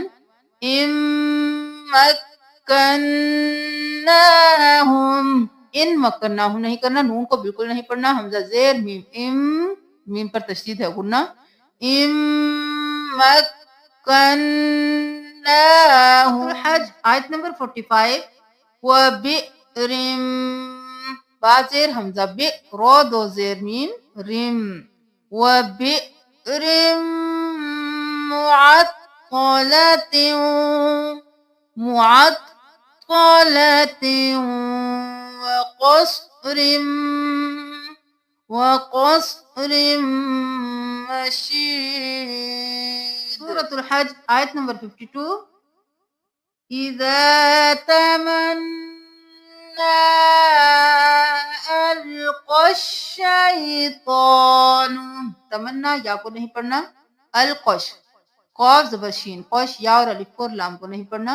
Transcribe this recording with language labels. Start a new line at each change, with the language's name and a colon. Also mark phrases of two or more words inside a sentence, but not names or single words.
Arabic: ام مکناہم، ان مکناہم
Urdu: نہیں کرنا، نون کو بالکل نہیں پڑھنا، حمزہ زیر میم ام، میم پر تشدید ہے غنہ.
Arabic: ام مکناہم.
Urdu: الحج آیت نمبر 45. وبئر، با زیر حمزہ بئ، رو دو زیر میم رم.
Arabic: وبئر معطلۃ، معطلۃ وقصر، وقصر مشید.
Urdu: سورۃ الحج آیت نمبر 52.
Arabic: اذا تمنا القى الشیطان،
Urdu: تمنا یا کو نہیں پڑھنا، القش قاف زبر شین، قش یا اور الف کو اور لام کو نہیں پڑھنا.